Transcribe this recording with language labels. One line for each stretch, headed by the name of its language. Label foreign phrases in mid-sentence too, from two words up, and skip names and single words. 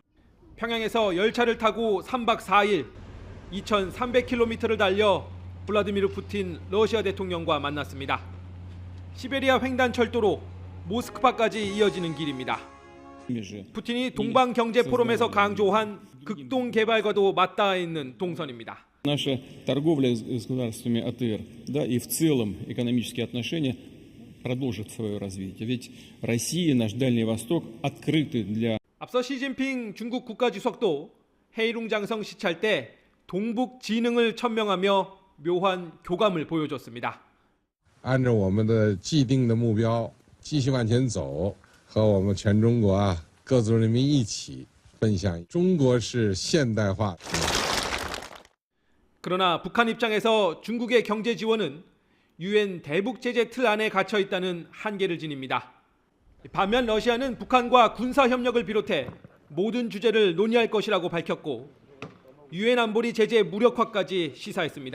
Korean: 평양에서 열차를 타고 3박 4일 2,300km를 달려 블라디미르 푸틴 러시아 대통령과 만났습니다. 시베리아 횡단철도로 모스크바까지 이어지는 길입니다. 푸틴이 동방경제포럼에서 강조한 극동개발과도 맞닿아 있는 동선입니다.
Russian: Наша торговля с государствами АТР, да, и в целом экономические отношения продолжит свое развитие. Ведь Россия и наш Дальний Восток открыты для.
Korean: 앞서 시진핑 중국 국가주석도 헤이룽장성 시찰 때 동북 진흥을 천명하며 묘한 교감을 보여줬습니다.
Chinese: 按照我们的既定的目标继续往前走，和我们全中国各族人民一起奔向中国式现代化。
Korean: 그러나 북한 입장에서 중국의 경제 지원은 유엔 대북 제재 틀 안에 갇혀 있다는 한계를 지닙니다. 반면 러시아는 북한과 군사 협력을 비롯해 모든 주제를 논의할 것이라고 밝혔고 유엔 안보리 제재 무력화까지 시사했습니다.